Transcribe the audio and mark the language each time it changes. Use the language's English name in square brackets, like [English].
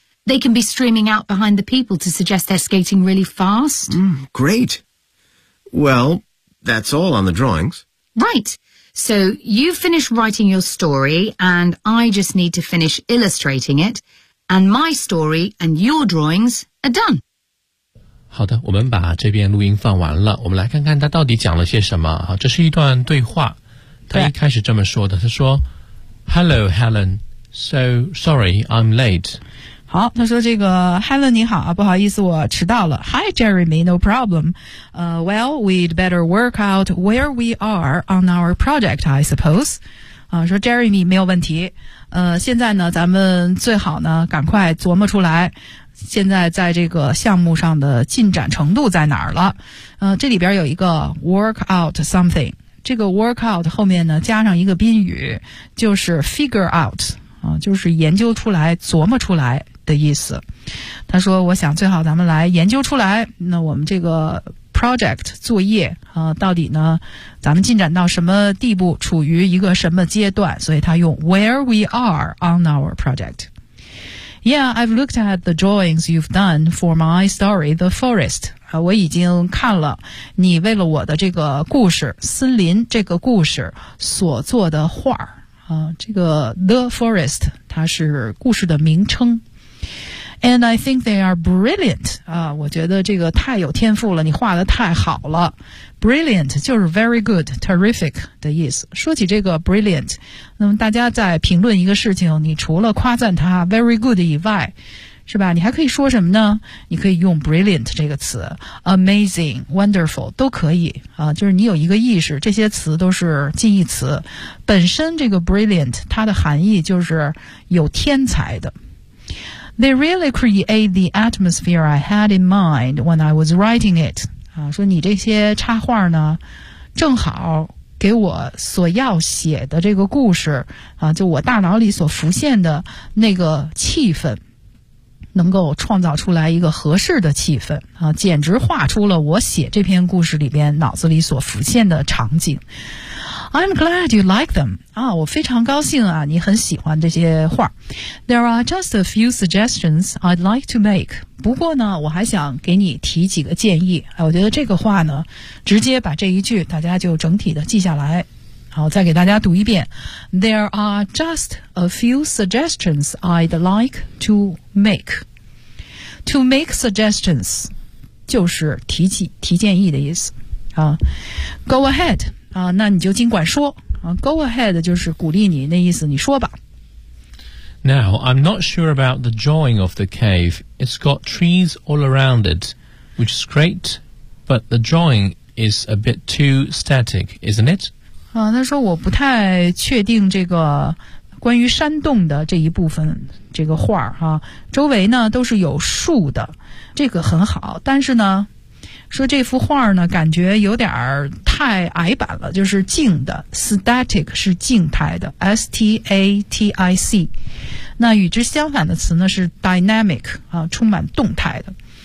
[English] They can be streaming out behind the people to suggest they're skating really fast. Great. Well, that's all on the drawings. Right. So you finish writing your story, and I just need to finish illustrating it, and my story and your drawings are done. [Chinese] 好的，我们把这边录音放完了，我们来看看他到底讲了些什么。好，这是一段对话。他一开始这么说的，他说 , [English] Hello, Helen. So sorry, I'm late. [Chinese] 好，他说这个 Helen 你好，不好意思我迟到了。 [English] Hi Jeremy, no problem. Well, we'd better work out where we are on our project, I suppose. [Chinese] 说 Jeremy 没有问题。现在呢咱们最好呢赶快琢磨出来现在在这个项目上的进展程度在哪儿了。这里边有一个 work out something。这个 work out 后面呢加上一个宾语就是 figure out。就是研究出来琢磨出来的意思。他说我想最好咱们来研究出来那我们这个 project 作业到底呢咱们进展到什么地步处于一个什么阶段所以他用 [English] where we are on our project. Yeah, I've looked at the drawings you've done for my story, The Forest. [Chinese] 我已经看了你为了我的这个故事森林这个故事所做的画这个 The Forest 它是故事的名称。 [English] And I think they are brilliant. [Chinese] 啊，我觉得这个太有天赋了，你画得太好了。 Brilliant 就是 very good, terrific 的意思。说起这个 brilliant, 那么大家在评论一个事情，你除了夸赞它 very good 以外，是吧，你还可以说什么呢？你可以用 brilliant 这个词， amazing, wonderful, 都可以啊，就是你有一个意识，这些词都是近义词。本身这个 brilliant, 它的含义就是有天才的。 [English] They really create the atmosphere I had in mind when I was writing it. [Chinese] 啊，说你这些插画呢，正好给我所要写的这个故事，啊，就我大脑里所浮现的那个气氛，能够创造出来一个合适的气氛，啊，简直画出了我写这篇故事里边脑子里所浮现的场景。 [English] I'm glad you like them. [Chinese] 啊，我非常高兴啊，你很喜欢这些画。 [English] There are just a few suggestions I'd like to make. [Chinese] 不过呢，我还想给你提几个建议。我觉得这个话呢，直接把这一句大家就整体的记下来。好，再给大家读一遍。 [English] There are just a few suggestions I'd like to make. To make suggestions [Chinese] 就是提建议的意思。啊， [English] Go ahead. [Chinese] 啊，那你就尽管说啊 ，Go ahead 就是鼓励你，那意思你说吧。 [English] Now I'm not sure about the drawing of the cave. It's got trees all around it, which is great, but the drawing is a bit too static, isn't it? [Chinese] 啊，他说我不太确定这个关于山洞的这一部分这个画哈、啊，周围呢都是有树的，这个很好，但是呢。说这幅画呢感觉有点太矮板了，就是静的 static 是静态的 static， 那与之相反的词呢是 dynamic、啊、充满动态的。